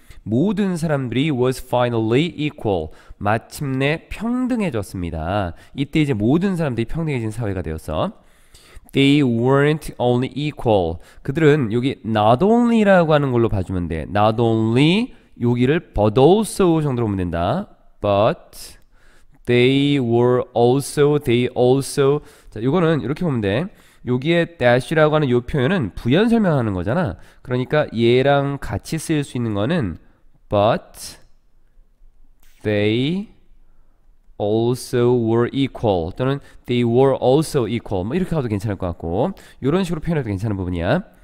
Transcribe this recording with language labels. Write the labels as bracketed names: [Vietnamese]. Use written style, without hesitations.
[Korean] 모든 사람들이 [English] was finally equal, [Korean] 마침내 평등해졌습니다. 이때 이제 모든 사람들이 평등해진 사회가 되었어. [English] They weren't only equal, [Korean] 그들은 여기 not only라고 하는 걸로 봐주면 돼. [English] not only, [Korean] 여기를 [English] but also [Korean] 정도로 보면 된다. [English] but they were also, they also. [Korean] 자, 요거는 이렇게 보면 돼. 여기에 dash라고 하는 요 표현은 부연 설명하는 거잖아. 그러니까 얘랑 같이 쓰일 수 있는 거는 [English] but they also were equal, [Korean] 또는 [English] they were also equal, [Korean] 뭐 이렇게 가도 괜찮을 것 같고, 이런 식으로 표현해도 괜찮은 부분이야.